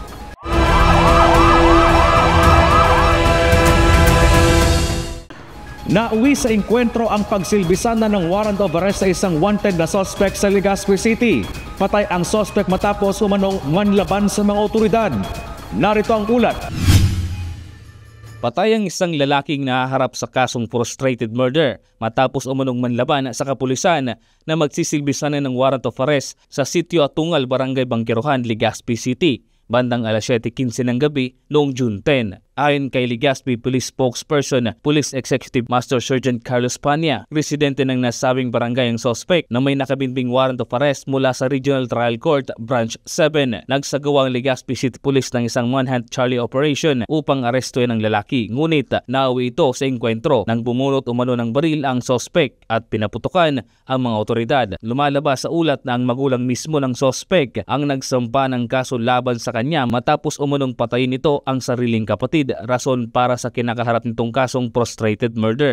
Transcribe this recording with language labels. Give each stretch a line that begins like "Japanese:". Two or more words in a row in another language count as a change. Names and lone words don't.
Filipino: Nauwi sa engkwentro ang pagsilbisan na ng
English: warrant of arrest
Filipino: sa isang wanted na suspect sa Legazpi City. Patay ang suspect matapos umanong manlaban sa mga otoridad. Narito ang ulat. Patay ang isang lalaking nahaharap sa kasong
English: frustrated murder
Filipino: matapos umanong manlaban sa kapulisan na magsisilbisan ng
English: warrant of arrest
Filipino: sa Sitio Atungal, Barangay Bangkerohan, Legazpi City, bandang alas 7:15 ng gabi noong June 10. Ayon kay Legazpi
English: Police Spokesperson, Police Executive Master Sergeant
Filipino: Carlos Pania, residente ng nasabing barangay ang suspect na may nakabinbing
English: warrant of arrest
Filipino: mula sa Regional Trial Court Branch 7. Nagsagawa ang Legazpi City Police ng isang
English: manhunt Charlie operation
Filipino: upang arestuhin ang lalaki. Ngunit nauwi ito sa engkwentro nang bumunot umano ng baril ang suspect at pinaputukan ang mga otoridad. Lumalabas sa ulat na ang magulang mismo ng suspect ang nagsampa ng kaso laban sa kanya matapos umanong patayin ito ang sariling kapatid, rason para sa kinakaharap nitong kasong
English: frustrated murder.